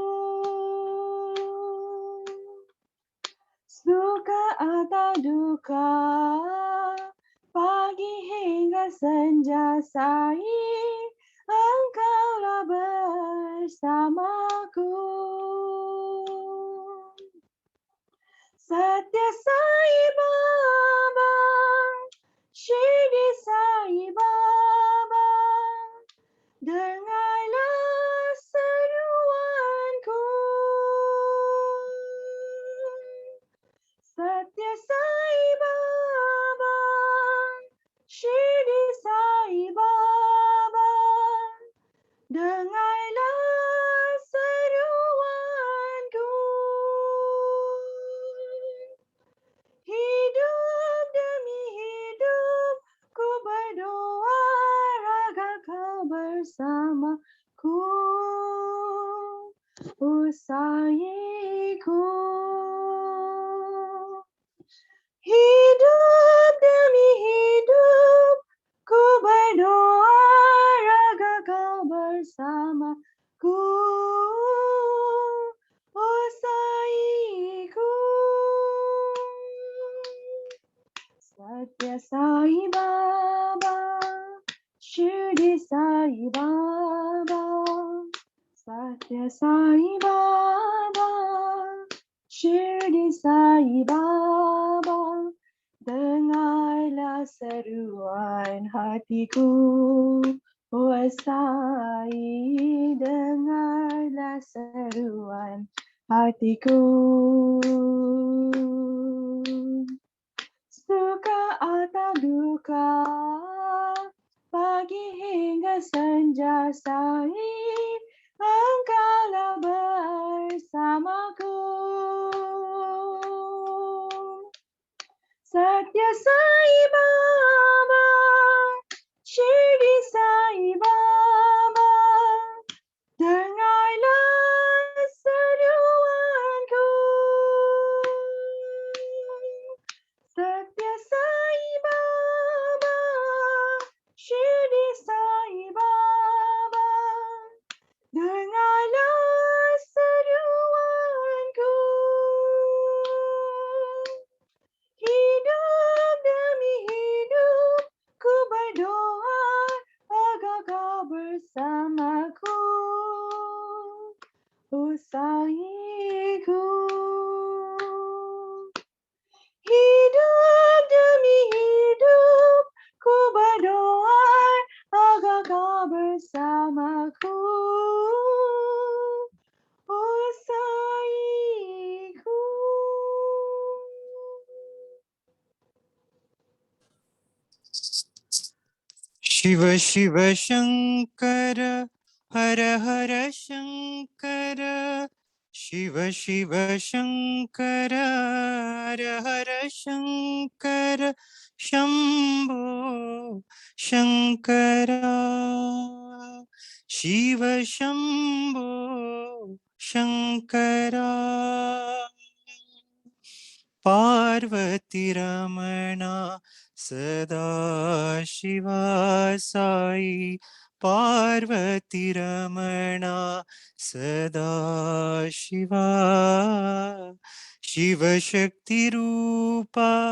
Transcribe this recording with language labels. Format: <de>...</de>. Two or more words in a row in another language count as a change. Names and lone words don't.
<id>Suka atau duka, pagi hingga senja Sai, engkaulah bersamaku. Sathya Sai Baba, Shri Sai Baba, dengarlah seruanku. Sathya Sai Baba, Shri Sai Baba, dengarlah seruanku. Hidup demi hidup, ku berdoa agar kau bersamaku. Usaiku. Hidup demi hidup, ku berdoa agar kau bersamaku. Usaiku. Sathya Sai Baba, Shri Sai Baba, Sathya Sai Baba, Shri Sai Baba, dengarlah seruan hatiku, oh Sai, dengarlah seruan hatiku. Suka atau duka, pagi hingga senja Sai, engkaulah bersamaku. Sathya Sai Baba, Shri Sai Baba, dengarlah seruanku. Sathya Sai Baba, Shri Sai Baba, dengarlah seruanku. Hidup demi hidup, ku berdoa agar kau bersamaku. Usaiku. Hidup demi hidup, ku berdoa agar kau bersamaku. Usaiku.</id> <sa>शिव शिव शंकर हर हर शंकर शिव शिव शंकर हर हर शंकर शंभो शंकर शिव शंभो शंकर पार्वती रमणा सदा शिवा साई पार्वती रमणा सदा शिवा शिवशक्ति रूपा</sa>